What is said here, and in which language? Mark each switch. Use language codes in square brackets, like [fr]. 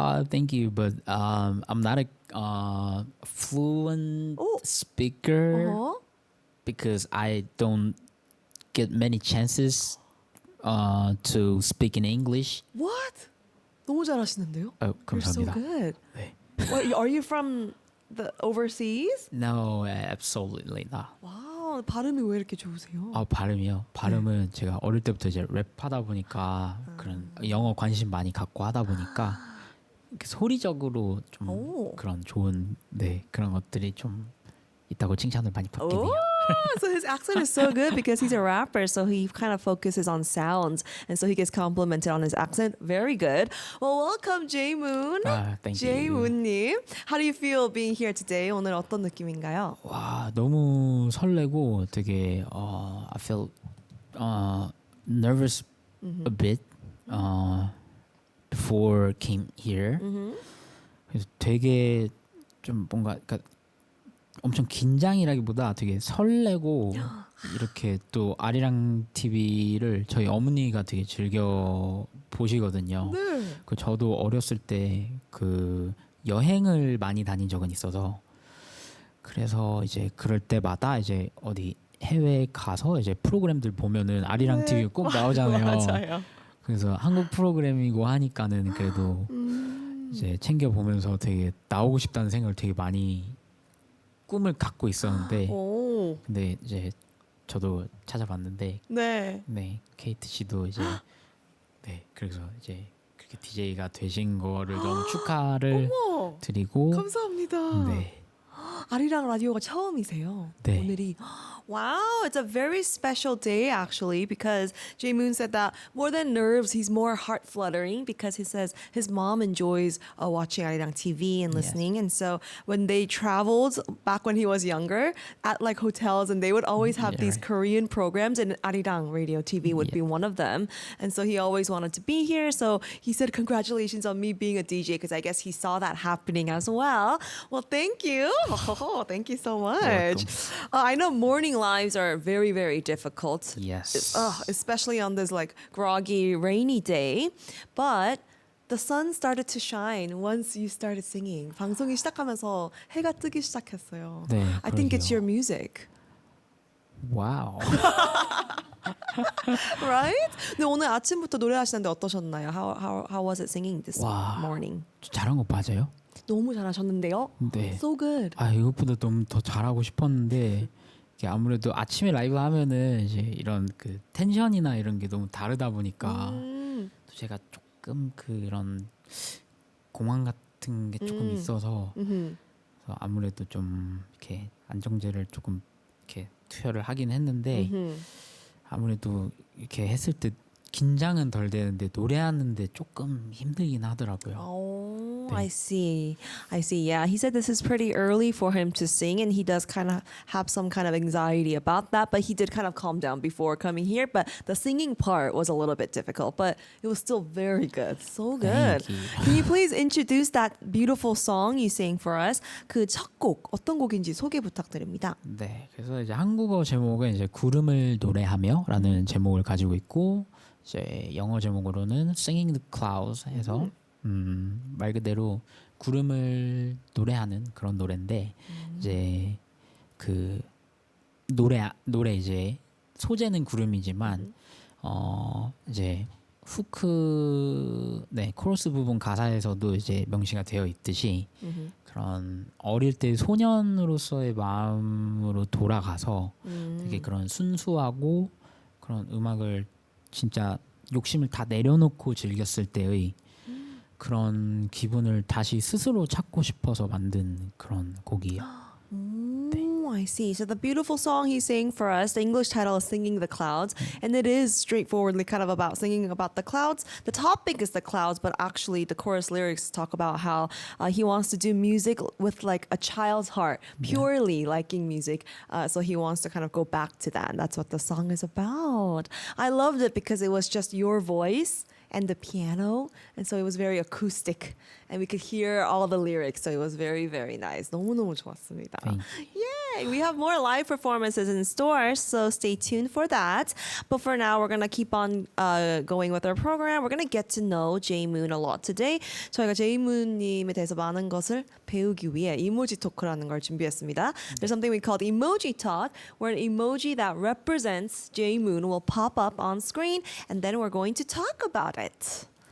[en] Thank you, but I'm not a fluent speaker because I don't get many chances to speak in English. What? [ko] 너무 잘하시는데요? [en] You're so [ko] 감사합니다. [en] good. [ko] 네. [en] What, are you from the overseas? No, absolutely not. [ko] 와우, 발음이 왜 이렇게 좋으세요? 발음이요. 발음은 제가 어릴 때부터 이제 랩하다 보니까 그런 영어 관심 많이 갖고 하다 보니까 이렇게 소리적으로 좀 그런 좋은 그런 것들이 좀 있다고 칭찬을 많이 받긴 해요. [en] So his accent is so good because he's a rapper, so he kind of focuses on sounds, and so he gets complimented on his accent. Very good. Well, welcome, Jay Moon. Thank Jay you. [ko] Moon님. [en] How do you feel being here today? [ko] 오늘 어떤 느낌인가요? 와, 너무 설레고 되게 [en] I feel nervous a bit before came here. [ko] 그래서 되게 좀 뭔가 그러니까 엄청 긴장이라기보다 되게 설레고 이렇게 또 아리랑 TV를 저희 어머니가 되게 즐겨 보시거든요. 그 저도 어렸을 때 그 여행을 많이 다닌 적은 있어서 그래서 이제 그럴 때마다 이제 어디 해외 가서 이제 프로그램들 보면은 아리랑 TV 꼭 나오잖아요. 맞아요. 그래서 한국 프로그램이고 하니까는 그래도 이제 챙겨 보면서 되게 나오고 싶다는 생각을 되게 많이 꿈을 갖고 있었는데 근데 이제 저도 찾아봤는데 네. 케이트 씨도 이제 그래서 이제 그렇게 DJ가 되신 거를 너무 축하를 드리고 감사합니다. 네. 아리랑 라디오가 처음이세요. 네. 오늘이 [en] Wow, it's a very special day actually because Jay Moon said that more than nerves, he's more heart fluttering because he says his mom enjoys watching Arirang TV and listening. And so when they traveled back when he was younger at like hotels and they would always have these Korean programs and Arirang radio TV would be one of them. And so he always wanted to be here. So he said, congratulations on me being a DJ because I guess he saw that happening as well. Well, thank you. Thank you so much. I know morning lives are very, very difficult. Yes. Especially on this like groggy, rainy day. But the sun started to shine once you started singing. [ko] 방송이 시작하면서 해가 뜨기 시작했어요. 네, [en] I think it's [ko] 그러게요. [en] your music. [ko] 와우. [en] Right? [ko] 근데 오늘 아침부터 노래하시는데 어떠셨나요? [en] How was it singing this [ko] 와. [en] morning? [ko] 잘한 거 맞아요? 너무 잘하셨는데요. 네. [en] So good. [ko] 이것보다 너무 더 잘하고 싶었는데 이게 아무래도 아침에 라이브 하면은 이제 이런 그 텐션이나 이런 게 너무 다르다 보니까 또 제가 조금 그런 공황 같은 게 조금 있어서 그래서 아무래도 좀 이렇게 안정제를 조금 이렇게 투여를 하긴 했는데 아무래도 이렇게 했을 때 긴장은 덜 되는데 노래하는데 조금 힘들긴 하더라고요. [en] Oh, [ko] 네. [en] I see. I see. Yeah, he said this is pretty early for him to sing, and he does kind of have some kind of anxiety about that. But he did kind of calm down before coming here. But the singing part was a little bit difficult, but it was still very good. So good. Thank you. Can you please introduce that beautiful song you sang for us? [ko] 그 첫 곡 어떤 곡인지 소개 부탁드립니다. 네, 그래서 이제 한국어 제목은 이제 구름을 노래하며라는 제목을 가지고 있고 이제 영어 제목으로는 Singing the Clouds 해서 말 그대로 구름을 노래하는 그런 노래인데 이제 그 노래 이제 소재는 구름이지만 이제 후크 코러스 부분 가사에서도 이제 명시가 되어 있듯이 그런 어릴 때 소년으로서의 마음으로 돌아가서 되게 그런 순수하고 그런 음악을 진짜 욕심을 다 내려놓고 즐겼을 때의 그런 기분을 다시 스스로 찾고 싶어서 만든 그런 곡이에요. [en] Oh, I see. So the beautiful song he sang for us, the English title is Singing the Clouds, and it is straightforwardly kind of about singing about the clouds. The topic is the clouds, but actually the chorus lyrics talk about how he wants to do music with like a child's heart, purely liking music. So he wants to kind of go back to that. And that's what the song is about. I loved it because it was just your voice and the piano, and so it was very acoustic, and we could hear all the lyrics. So it was very, very nice. [ko] 너무너무 좋았습니다. [en] Thank Yay! We have more live performances in store, so stay tuned for that. But for now, we're gonna keep on going with our program. We're gonna get to know Jaemoon a lot today. [ko] 저희가 제이문님에 대해서 많은 것을 배우기 위해 이모지 토크라는 걸 준비했습니다. [en] There's something we call emoji talk, where an emoji that represents Jaemoon will pop up on screen, and then we're going to talk about it.